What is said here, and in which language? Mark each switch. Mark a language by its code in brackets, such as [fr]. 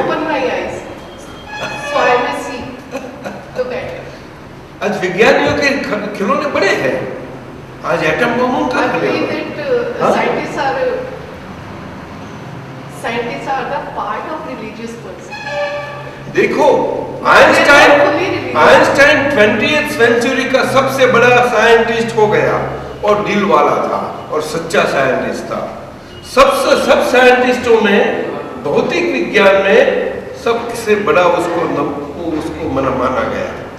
[en] Open my eyes, so I may see the better. [hi] आज विज्ञानियों के खिलौने बड़े हैं। आज एटम बम का [en] I believe that scientists are the part of religious person. [hi] देखो आइंस्टाइन 20th सेंचुरी का सबसे बड़ा साइंटिस्ट हो गया और दिल वाला था और सच्चा साइंटिस्ट था। सब साइंटिस्टों में भौतिक विज्ञान में सबसे बड़ा उसको माना गया।